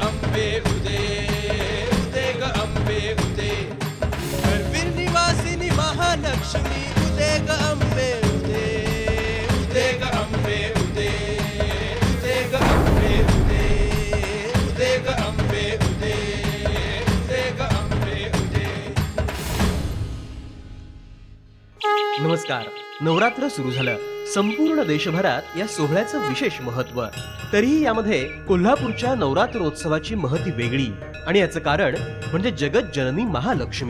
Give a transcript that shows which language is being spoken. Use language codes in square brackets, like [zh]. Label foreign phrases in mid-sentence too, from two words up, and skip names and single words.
[mr] अंबे उदे उदे ग अंबे उदे करवीर निवासिनी महालक्ष्मी उदे ग अंबे उदे उदे ग अंबे उदे उदे ग अंबे उदे उदे ग अंबे उदे उदे ग अंबे उदे. नमस्कार. नवरात्र सुरू झालं. संपूर्ण देशभरात या सोहळ्याचं विशेष महत्व. तरीही यामध्ये कोल्हापूरच्या नवरात्रोत्सवाची महती वेगळी आणि याचं कारण म्हणजे जगत जननी महालक्ष्मी.